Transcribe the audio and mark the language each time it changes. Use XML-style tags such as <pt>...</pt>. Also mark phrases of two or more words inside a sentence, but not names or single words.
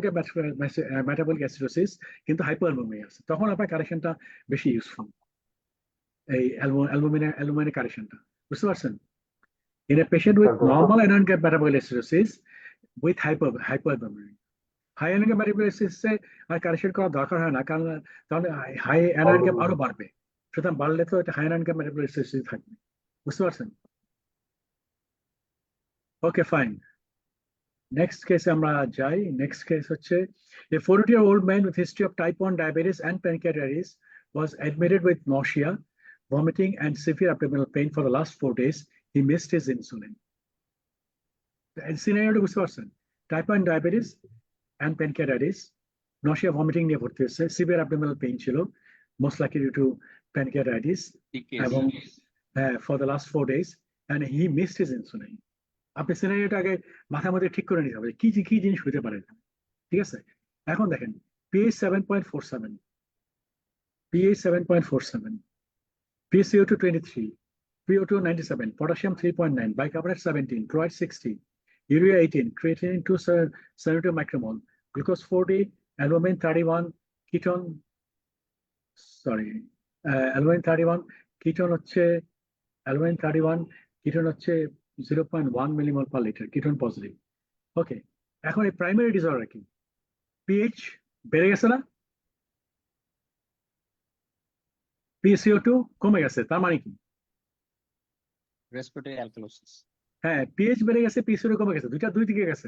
<en>gap metabolic acidosis</en> <bn>কিন্তু হাইপোঅ্যালবুমিয়া আছে তখন আপনার কারেকশনটা বেশি ইউজফুল এই অ্যালবুমিনের কারেকশনটা বুঝতে পারছেন</bn> <en>in a patient with normal anion gap metabolic acidosis with hypoalbuminemia high anion gap metabolic acidosis</en> <bn>আর কারেকশন করার দরকার হয় না কারণ তাহলে</bn> <en>high anion gap</en> <bn>আরো বাড়বে সুতরাং বাড়লে তো এটা</bn> <en>high anion gap metabolic acidosis</en> <bn>থাকবে বুঝতে পারছেন</bn> <en>okay fine next case</en> <bn>আমরা যাই</bn> <en>next case হচ্ছে a 40-year-old man with history of type 1 diabetes and pancreatitis was admitted with nausea vomiting and severe abdominal pain for the last 4 days he missed his insulin</en> <bn>সিনারিওটা বুঝতে পারছেন</bn> <en>type 1 diabetes and pancreatitis nausea vomiting</en> <bn>নিয়ে ভর্তি হচ্ছে</bn> <en>severe abdominal pain</en> <bn>ছিল</bn> <en>most likely due to pancreatitis</en> <bn>এবং</bn> <en>for the last 4 days and he missed his insulin</en> <bn>আপনি সিনারিওটা আগে মাথার মধ্যে ঠিক করে নিতে হবে কি কি জিনিস হতে পারে ঠিক আছে? এখন দেখেন pH 7.47, pH 7.47, PCO2 23, PO2 97,</bn> <en>potassium 3.9, bicarbonate 17, chloride 60, urea 18, creatinine 272 micromole, glucose 40, albumin 31, ketone, sorry, albumin 31, ketone হচ্ছে albumin 31, ketone হচ্ছে 0.1 millimole per liter, ketone positive.</en> <bn>ওকে, এখন এই</bn> <en>primary disorder</en> <bn>কি? পিএইচ বেড়ে গেছে না, PCO2 কমে গেছে, তার মানে কি?</bn> <en>respiratory alkalosis.</en> <bn>হ্যাঁ, পিএইচ বেড়ে গেছে, PCO2 কমে গেছে, দুই দিকে গেছে।</bn>